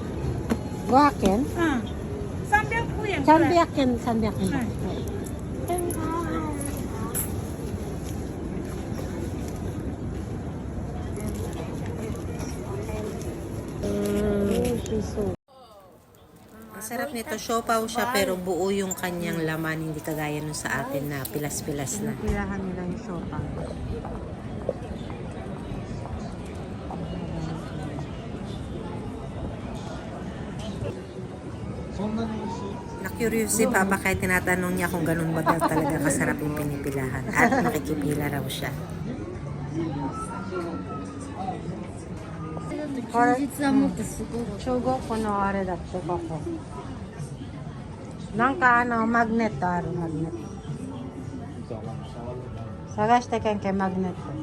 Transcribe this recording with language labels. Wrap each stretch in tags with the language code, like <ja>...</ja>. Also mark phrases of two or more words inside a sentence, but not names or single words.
<ja>500? 300 円。 300yen, 300yen. はい</ja> <tl>Ang sarap nito, siopaw siya pero buo yung kanyang laman, hindi kagaya nung sa atin na pilas-pilas na. Pilahan nila yung siopaw. Na-curious si Papa kahit tinatanong niya kung ganun ba daw talaga kasarap yung pinipilahan. At nakikipila raw siya.</tl> <ja>休日はもっとすごい。中国のあれだってここ。なんかマグネットある、マグネット。探してけんけんマグネット。</ja>